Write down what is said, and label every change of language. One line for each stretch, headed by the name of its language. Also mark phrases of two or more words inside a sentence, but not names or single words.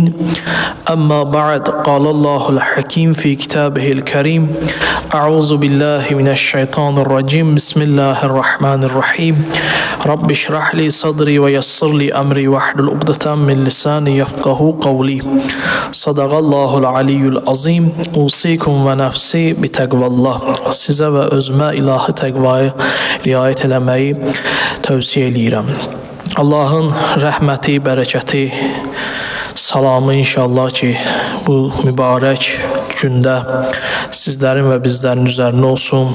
Arabic: أما بعد، قال الله الحكيم في كتابه الكريم: أعوذ بالله من الشيطان الرجيم. بسم الله الرحمن الرحيم. رب اشرح لي صدري ويسر لي أمري واحلل عقدة من لساني يفقهوا قولي. صدق الله العلي العظيم. أوصيكم ونفسي بتقوى الله.
Azerbaijani: Sizə və özümə ilahi təqvaya riayət eləməyi tövsiyə eləyirəm. Allahın rəhməti, bərəkəti, salamı inşallah ki, bu mübarək gündə sizlərin və bizlərin üzərinə olsun.